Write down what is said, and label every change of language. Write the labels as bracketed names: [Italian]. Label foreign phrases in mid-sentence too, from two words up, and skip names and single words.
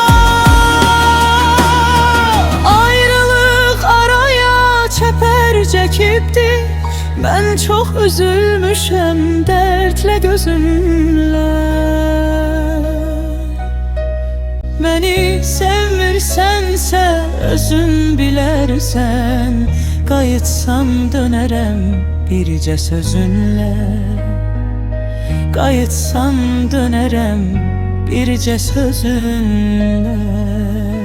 [Turkish] Ayrılık araya çeper çekipti, ben çok üzülmüşem dertle gözümle. [Azerbaijani] Beni sevmirsənsə, özün bilərsən, qayıtsam dönərəm bircə sözünlə. Qayıtsam dönərəm bircə sözünlə.